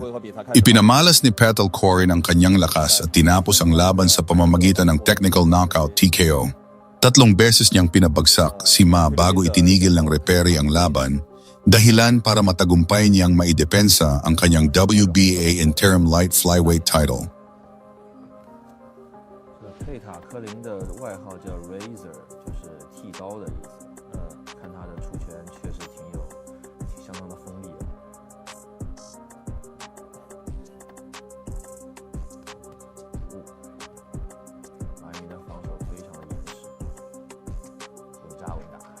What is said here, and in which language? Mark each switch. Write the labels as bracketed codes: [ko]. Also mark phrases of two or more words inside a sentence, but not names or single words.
[tl] Ipinamalas ni Petalcorin ang kanyang lakas at tinapos ang laban sa pamamagitan ng [en] technical knockout [tl] TKO. 3 beses niyang pinabagsak si Ma bago itinigil ng referee ang laban, dahilan para matagumpay niyang maidepensa ang kanyang WBA [en] Interim Light Flyweight title. [zh] 佩塔科林的外号叫 Razor， 就是剃刀的意思。看他的出拳确实相当的锋利啊。马云的防守非常的严实，稳扎稳打。